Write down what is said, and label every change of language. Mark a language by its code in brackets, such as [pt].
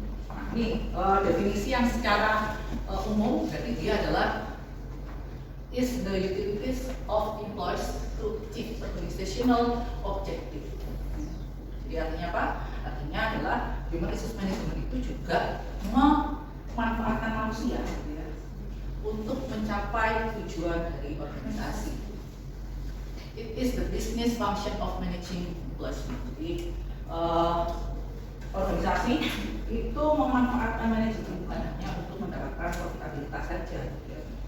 [id] Nah, ini definisi yang secara umum, berarti dia adalah [en] is the utilities of employees to achieve organizational objective. [id] Jadi artinya apa? Artinya adalah human resource management itu juga memanfaatkan manusia, gitu ya, untuk mencapai tujuan dari organisasi. [en] It is the business function of managing employees. [id] Jadi organisasi itu memanfaatkan manajemen bukan hanya untuk mendapatkan profitabilitas saja. Ya.